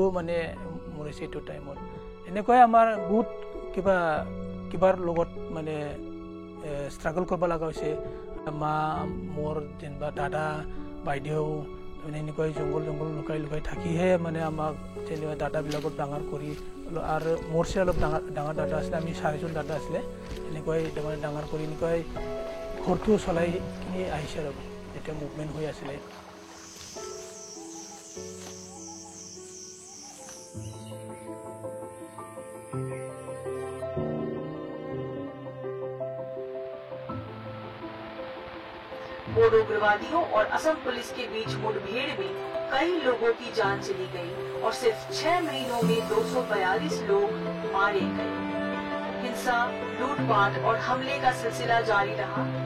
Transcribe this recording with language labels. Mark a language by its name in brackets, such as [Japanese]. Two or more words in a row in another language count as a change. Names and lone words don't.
[Assamese] মানে মৰিছে এটো টাইমত এনেকৈ আমাৰ বহুত কিবাৰ লগত মানে ষ্ট্ৰাগল কৰিব লগা হৈছে মা মোৰ যেনবা দাদা বাইদেউ মানে এনেকৈ জংগল লুকাই থাকিহে মানে আমাক যেনিবা দাদাবিলাকক ডাঙৰ কৰি আৰু মোৰছে অলপ ডাঙৰ দাদা আছিলে আমি 4জন দাদা আছিলে এনেকৈ তাৰমানে ডাঙৰ কৰি এনেকৈ ঘৰটো চলাই কিনি আহিছে আৰু এটা মুভমেণ্ট হৈ আছিলে [Hindi] बोडो उग्रवादियों और असम पुलिस के बीच मुठभेड़ में कई लोगों की जान चली गई और सिर्फ 6 महीनों में 242 लोग मारे गए हिंसा लूटपाट और हमले का सिलसिला जारी रहा